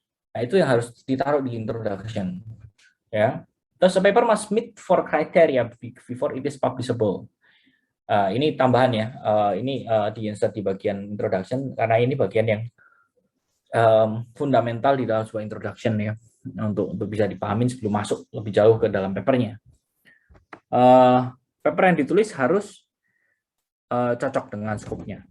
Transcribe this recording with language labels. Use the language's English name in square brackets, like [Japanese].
[Indonesian] Nah, itu yang harus ditaruh di introduction, ya. [English] Thus, a paper must meet four criteria before it is publishable. [Indonesian] Ini tambahan ya, ini di-insert di bagian introduction, karena ini bagian yang fundamental di dalam sebuah introduction ya, untuk bisa dipahamin sebelum masuk lebih jauh ke dalam papernya. Paper yang ditulis harus cocok dengan skopnya.